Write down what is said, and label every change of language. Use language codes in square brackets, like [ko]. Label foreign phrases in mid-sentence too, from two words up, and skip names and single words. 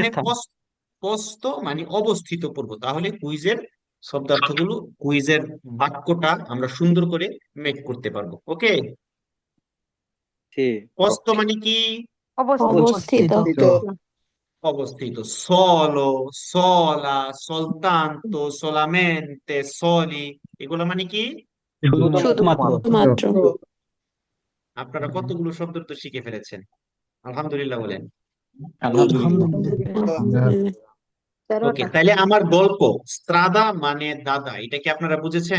[bn] এখানে স্থান? পোস্ত মানে অবস্থিত করব, তাহলে কুইজের শব্দার্থগুলো, কুইজের বাক্যটা আমরা সুন্দর করে মেক করতে পারবো। ওকে, [it] sì, [bn] পোস্ত মানে কি অবস্থিত তো অবস্থিত, [it] solo, sola, soltanto, solamente, soli, [bn] এগুলো মানে কি? শুধুমাত্র মাত্র আপনারা কতগুলো শব্দ তো শিখে ফেলেছেন, আলহামদুলিল্লাহ বলেন। আলহামদুলিল্লাহ ওকে, তাহলে আমার গল্প স্ত্রাদা মানে দাদা, এটা কি আপনারা বুঝেছেন?